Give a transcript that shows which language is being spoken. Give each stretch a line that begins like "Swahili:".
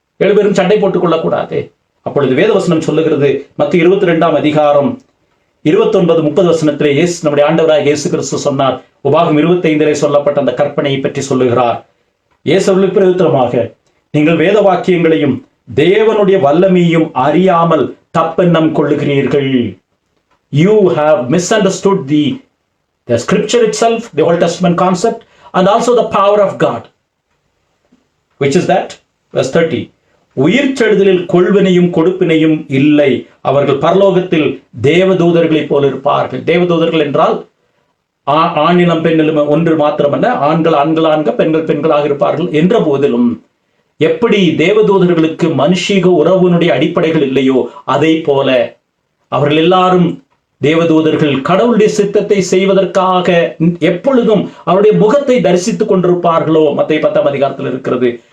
Tamil: 7 பேரும் சண்டை போட்டுக் கொள்ளக்கூடாதே. அப்பொழுது வேதவசனம் சொல்லுகிறது, மத்தேயு 22ஆம் அதிகாரம் 29-30 வசனத்திலே நம்முடைய ஆண்டவராக இயேசு கிறிஸ்து சொன்னார். உபாகம் 25 சொல்லப்பட்ட அந்த கற்பனையை பற்றி சொல்லுகிறார். இயேசு பிரயுத்தரமாக, நீங்கள் வேத வாக்கியங்களையும் தேவனுடைய வல்லமையையும் அறியாமல் தப்பெண்ணம் கொள்ளுகிறீர்கள்.
English: You have misunderstood the scripture itself, the Old Testament concept, and also the power of God. Which is that? Verse 30.
Tamil: உயிர்த்தெழுதலில் கொள்வினையும் கொடுப்பினையும் இல்லை, அவர்கள் பரலோகத்தில் தேவதூதர்களைப் போல இருப்பார்கள். தேவதூதர்கள் என்றால் ஆணினம் பெண்ணிலும் ஒன்று மாத்திரமல்ல, ஆண்கள் ஆண்களாக, பெண்கள் பெண்களாக இருப்பார்கள். என்ற போதிலும் எப்படி தேவதூதர்களுக்கு மனுஷீக உறவினுடைய அடிப்படைகள் இல்லையோ அதை போல அவர்கள் எல்லாரும் தேவதூதர்கள் கடவுளுடைய சித்தத்தை செய்வதற்காக எப்பொழுதும் அவருடைய முகத்தை தரிசித்துக் கொண்டிருப்பார்களோ, மத்தேயு 10ஆம் அதிகாரத்தில் இருக்கிறது.